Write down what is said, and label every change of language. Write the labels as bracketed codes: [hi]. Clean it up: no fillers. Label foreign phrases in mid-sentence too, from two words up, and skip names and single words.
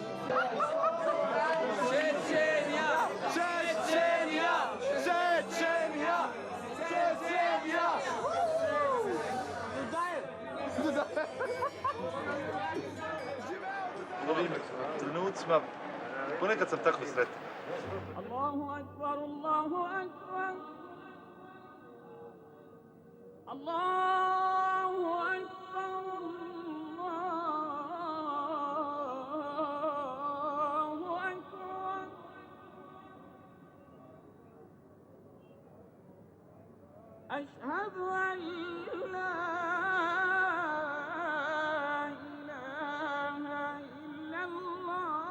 [bs] Čečenja! Čečenja! Čečenja! Čečenja! U ovim trenucima ponekad sam tako sretan. [ar] الله أكبر الله أكبر. الله أكبر الله أكبر. أشهد أن لا إله إلا الله.